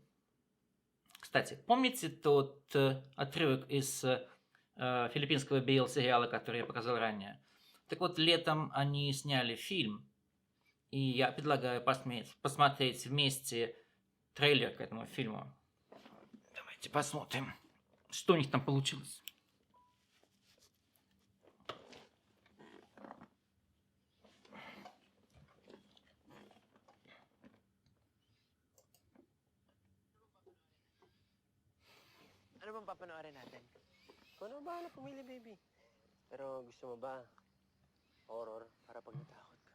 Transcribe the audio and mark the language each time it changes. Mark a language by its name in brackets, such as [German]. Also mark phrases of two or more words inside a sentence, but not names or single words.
[Russian] Кстати, помните тот отрывок из филиппинского BL-сериала, который я показал ранее? Так вот, летом они сняли фильм, и я предлагаю посмотреть вместе трейлер к этому фильму. Давайте посмотрим, что у них там получилось. [Filipino] Ano bang papanoorin natin? Kung ano ba na pumili, baby. Pero gusto mo ba horror para pag natakot ka?